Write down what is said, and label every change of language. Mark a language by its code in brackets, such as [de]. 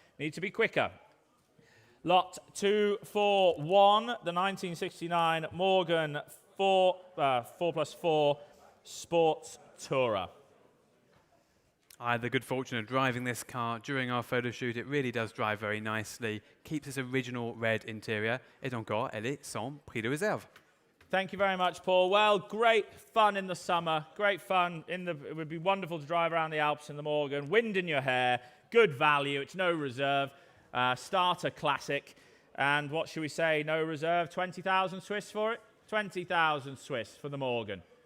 [en] Need to be quicker. Lot 241, the 1969 Morgan 4+4 Sports Tourer. I had the good fortune of driving this car during our photo shoot. It really does drive very nicely. Keeps its original red interior. [fr] Et encore, elle est sans prix de réserve. [en] Thank you very much, Paul. Well, great fun in the summer. Great fun. It would be wonderful to drive around the Alps in the Morgan. Wind in your hair. Good value. It's no reserve. Starter classic. And what should we say? No reserve. 20,000 Swiss for it? 20,000 Swiss for the Morgan.